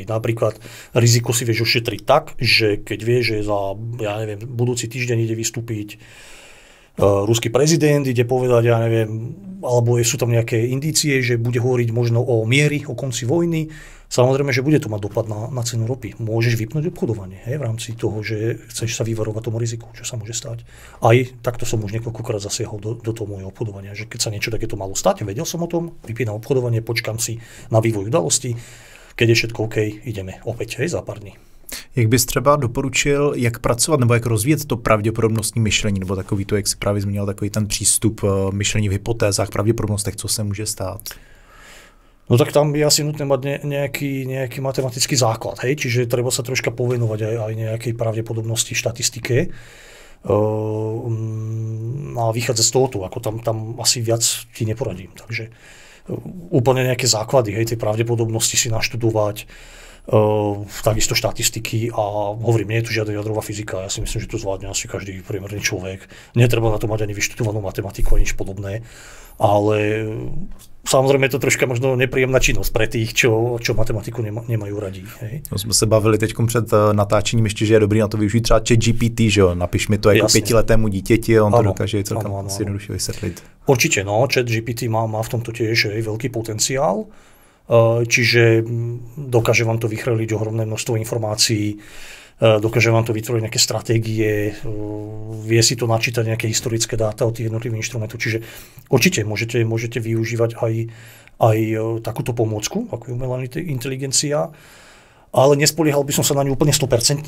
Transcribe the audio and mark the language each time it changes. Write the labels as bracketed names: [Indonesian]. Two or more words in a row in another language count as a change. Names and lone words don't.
[Slovak] Napríklad riziko si vieš ošetriť tak, že keď vieš, že za, ja neviem, budúci týždeň ide vystúpiť ruský prezident, ide povedať, ja neviem, alebo sú tam nejaké indície, že bude hovoriť možno o miery, o konci vojny, samozrejme, že bude to mať dopad na cenu ropy. Môžeš vypnúť obchodovanie, hej, v rámci toho, že chceš sa vyvarovať tomu riziku, čo sa môže stať. Aj takto som už niekoľkokrát zasiahol do toho môjho obchodovania, že keď sa niečo takéto malo stať, vedel som o tom, vypínam obchodovanie, počkam si na vývoj udalostí, keď je všetko OK, ideme opäť, hej, za pár dní. [Czech] Jak bys třeba doporučil, jak pracovat nebo jak rozvíjet to pravděpodobnostní myšlení, nebo takový to, jak si právě zmínil, takový ten přístup myšlení v hypotézách, pravděpodobnostech, co se může stát? [Slovak] No tak tam je asi nutné mať nejaký matematický základ, hej? Čiže treba sa troška povenovať aj nejakej pravdepodobnosti štatistike a vychádzať z tohoto, ako tam asi viac ti neporadím. Takže úplne nejaké základy, hej, tej pravdepodobnosti si naštudovať, takisto štatistiky a hovorím, nie je tu žiadna jadrová fyzika, ja si myslím, že to zvládne asi každý priemerný človek. Netreba na to mať ani vyštudovanú matematiku, ani nič podobné, ale samozrejme je to troška možno nepríjemná činnosť pre tých, čo matematiku nemajú radi. Hej. No, [Czech] jsme se bavili teď před natáčením ještě, že je dobrý na to využít třeba ChatGPT, že jo, napiš mi to jako 5letému dítěti, on to dokáže celkem asi jednoduše vysvětlit. [Slovak] Určite, no, ChatGPT má v tomto tiež veľký potenciál. Čiže dokáže vám to vychrliť ohromné množstvo informácií, dokáže vám to vytvoriť nejaké stratégie, vie si to načítať nejaké historické dáta od tých jednotlivých inštrumentov. Čiže určite môžete využívať aj takúto pomôcku, ako je umelá inteligencia, ale nespoliehal by som sa na ňu úplne 100%.